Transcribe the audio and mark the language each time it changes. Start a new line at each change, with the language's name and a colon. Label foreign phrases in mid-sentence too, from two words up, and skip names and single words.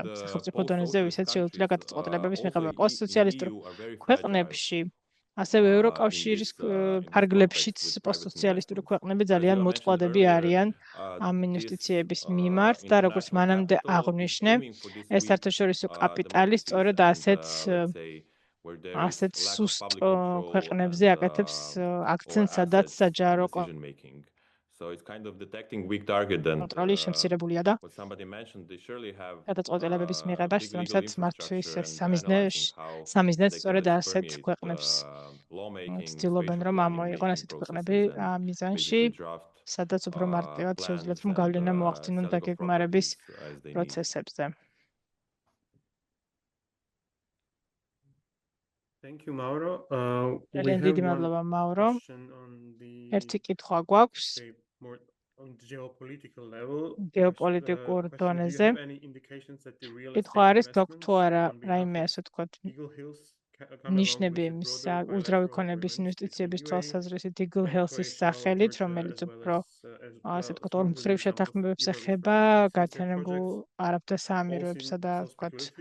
Georgian: სახელმწიფო დონეზე ვისაც შეუძლია გადაწყვეტილებების მიღება. პოსტსოციალისტურ ქვეყნებში, ასევე ევროკავშირის ფარგლებშიც პოსტსოციალისტური ქვეყნები ძალიან მოწყვლადები არიან ამ ინვესტიციების მიმართ და როგორც მანამდე აღვნიშნე, ეს საერთაშორისო კაპიტალი სწორედ ასეთ სუსტ ქვეყნებზე აკეთებს აქცენტს, სადაც საჯარო
English: So it's kind of detecting weak target then.
Georgian: კონტროლი შემცირებულია და
English: what somebody mentioned they surely have
Georgian: გადაწყვეტილებების მიღება, შესაბამისად მათთვის სამიზნეც სწორედ ასეთ ქვეყნებს ცდილობენ რომ ამოიღონ ასეთ ქვეყნები მიზანში, სადაც უფრო მარტივად შეუძლიათ რომ გავლენა მოახდინონ დაგეგმარების პროცესებზე.
English: Thank you, Mauro.
Georgian: დიდი მადლობა, მაურო. ერთი კითხვა გვაქვს გეოპოლიტიკურ დონეზე. კითხვა არის, გვაქვს თუ არა რაიმე, ასე ვთქვათ, ნიშნები იმის ულტრავი ქონების ინვესტიციების თვალსაზრისით Eagle Health-ის სახელით, რომელიც უფრო ასე ვთქვათ, ორმხრივ შეთანხმებებს ეხება გათიანებულ არაბთა საამიროებსა და ვთქვათ